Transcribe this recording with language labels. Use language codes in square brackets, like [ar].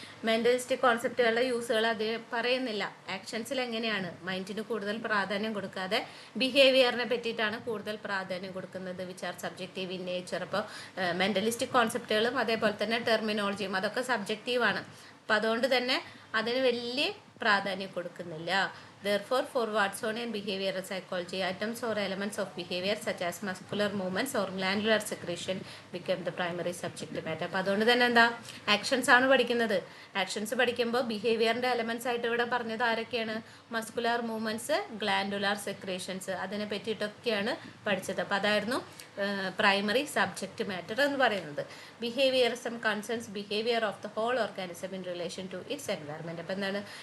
[ml] മെൻ്റലിസ്റ്റിക് കോൺസെപ്റ്റുകളുടെ യൂസുകൾ അത് പറയുന്നില്ല. ആക്ഷൻസിൽ എങ്ങനെയാണ് മൈൻഡിന് കൂടുതൽ പ്രാധാന്യം കൊടുക്കാതെ ബിഹേവിയറിനെ പറ്റിയിട്ടാണ് കൂടുതൽ പ്രാധാന്യം കൊടുക്കുന്നത്. [en] Which are subjective in nature. [ml] അപ്പോൾ മെൻ്റലിസ്റ്റിക് കോൺസെപ്റ്റുകളും അതേപോലെ തന്നെ ടെർമിനോളജിയും അതൊക്കെ സബ്ജക്റ്റീവാണ്. അപ്പം അതുകൊണ്ട് തന്നെ അതിന് വലിയ പ്രാധാന്യം കൊടുക്കുന്നില്ല. [en] Therefore, for Watsonian behavioral psychology, items or elements of behavior such as muscular movements or glandular secretion become the primary subject matter. [ml] അപ്പോൾ അതുകൊണ്ട് തന്നെ എന്താ? ആക്ഷൻസ് ആണ് പഠിക്കുന്നത്. ആക്ഷൻസ് പഠിക്കുമ്പോൾ ബിഹേവിയറിൻ്റെ എലമെൻറ്റ്സ് ആയിട്ട് ഇവിടെ പറഞ്ഞത് ആരൊക്കെയാണ്? മസ്കുലർ മൂവ്മെൻറ്റ്സ്, ഗ്ലാൻഡുലാർ സെക്രേഷൻസ്, അതിനെ പറ്റിയിട്ടൊക്കെയാണ് പഠിച്ചത്. അപ്പോൾ അതായിരുന്നു പ്രൈമറി സബ്ജക്റ്റ് മാറ്റർ എന്ന് പറയുന്നത്. [en] Behaviourism concerns behaviour of the whole organism in relation to its environment. [ml] അപ്പോൾ എന്താണ്?